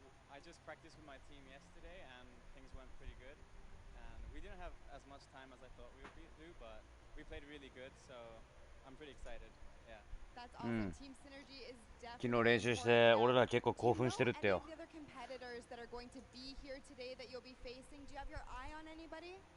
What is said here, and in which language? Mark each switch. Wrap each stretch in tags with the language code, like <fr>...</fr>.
<en>I just practiced with my team yesterday and things went pretty good. And we didn't have as much time as I thought we would do, but we played really good, so I'm pretty excited. Yeah. That's awesome. Team synergy is</en> <ja>昨日練習して俺ら結構興奮してるってよ。</ja> <en>Do you know any of the other competitors that are going to be here today that you'll be facing? Do you have your eye on anybody?</en>